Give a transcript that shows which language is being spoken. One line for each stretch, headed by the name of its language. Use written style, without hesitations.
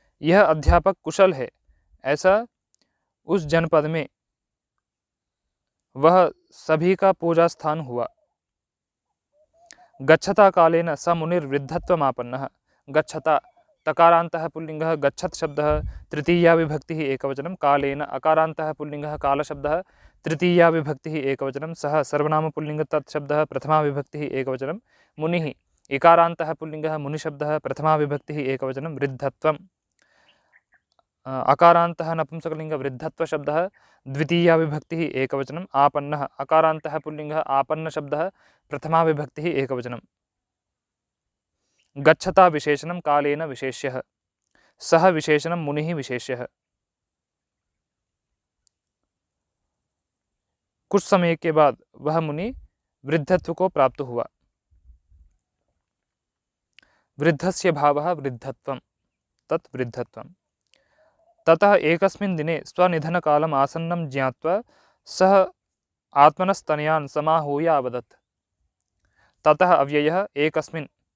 Hindi: यह अध्यापक कुशल है ऐसा उस जनपद में वह सभी का पूजा स्थान हुआ।
Sanskrit: गच्छता कालेन स मुनिर्वृद्धत्वमापन्नः। गच्छता तकारान्तः पुल्लिङ्गः गच्छत् शब्दः तृतीया विभक्तिः एकवचनं। कालेन अकारान्तः पुल्लिङ्गः कालशब्दः तृतीया विभक्तिः एकवचनं। सः सर्वनामपुल्लिङ्ग तत्शब्दः प्रथमा विभक्तिः एकवचनं। मुनिः इकारान्तः पुल्लिङ्गः मुनिशब्दः प्रथमा विभक्तिः एकवचनं। वृद्धत्वम् अकारान्तः नपुंसकलिङ्ग वृद्धत्वशब्दः द्वितीया विभक्तिः एकवचनम्। आपन्नः अकारान्तः पुल्लिङ्गः आपन्नशब्दः प्रथमा विभक्तिः एकवचनं। गच्छता विशेषणं कालेन विशेष्यः। सः विशेषणं मुनिः विशेष्यः।
Hindi: कुछ समय के बाद वह मुनि वृद्धत्व को प्राप्त हुआ।
Sanskrit: वृद्धस्य भावः वृद्धत्वं तत् वृद्धत्वं। ततः एकस्मिन् दिने स्वनिधनकालम् आसन्नं ज्ञात्वा सः आत्मनस्तनयान् समाहूय अवदत्। ततः अव्ययः एकस्मिन्